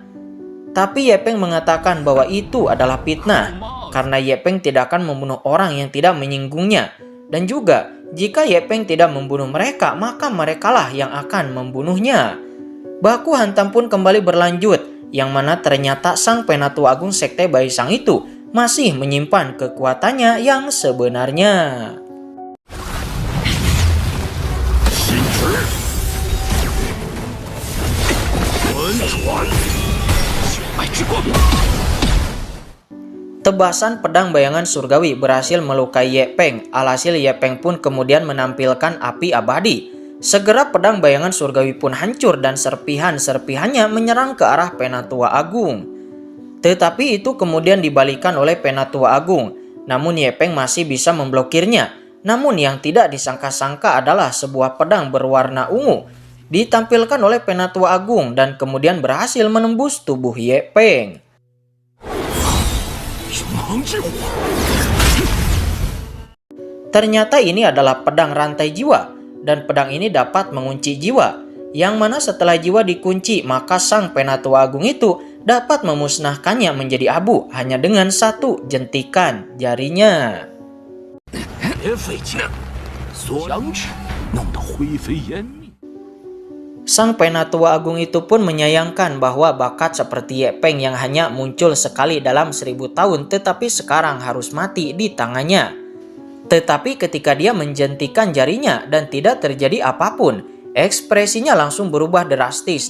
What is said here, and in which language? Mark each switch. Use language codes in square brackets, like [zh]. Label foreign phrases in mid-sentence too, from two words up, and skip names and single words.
[id] Tapi Ye Peng mengatakan bahwa itu adalah fitnah, karena Ye Peng tidak akan membunuh orang yang tidak menyinggungnya. Dan juga, jika Ye Peng tidak membunuh mereka, maka merekalah yang akan membunuhnya. Baku hantam pun kembali berlanjut, yang mana ternyata sang Penatua Agung Sekte Baisang itu masih menyimpan kekuatannya yang sebenarnya. [zh] 心直，轮转，血脉之光。 [id] Tebasan pedang bayangan surgawi berhasil melukai Ye Peng. Alhasil Ye Peng pun kemudian menampilkan api abadi. Segera pedang bayangan surgawi pun hancur dan serpihan-serpihannya menyerang ke arah Penatua Agung. Tetapi itu kemudian dibalikan oleh Penatua Agung. Namun Ye Peng masih bisa memblokirnya. Namun yang tidak disangka-sangka adalah sebuah pedang berwarna ungu ditampilkan oleh Penatua Agung dan kemudian berhasil menembus tubuh Ye Peng. [zh] 永恒之火， [id] Ternyata ini adalah pedang rantai jiwa, dan pedang ini dapat mengunci jiwa, yang mana setelah jiwa dikunci maka sang Penatua Agung itu dapat memusnahkannya menjadi abu hanya dengan satu jentikan jarinya. [zh] 别费劲，响指弄得灰飞烟灭。 [id] Sang Penatua Agung itu pun menyayangkan bahwa bakat seperti Ye Peng yang hanya muncul sekali dalam 1000 tahun tetapi sekarang harus mati di tangannya. Tetapi ketika dia menjentikan jarinya dan tidak terjadi apapun, ekspresinya langsung berubah drastis.